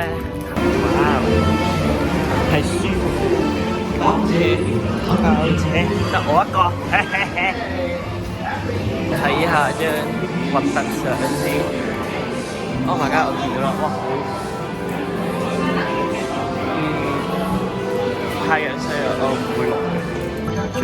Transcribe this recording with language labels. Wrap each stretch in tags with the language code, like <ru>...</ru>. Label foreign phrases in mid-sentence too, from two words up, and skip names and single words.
<yue>哇，係舒服。包車得我一個，睇下張核突相先。</yue> <en>Oh my god！</en> <yue>我見到啦，哇好，太陽西啊，我唔會落嘅。</yue>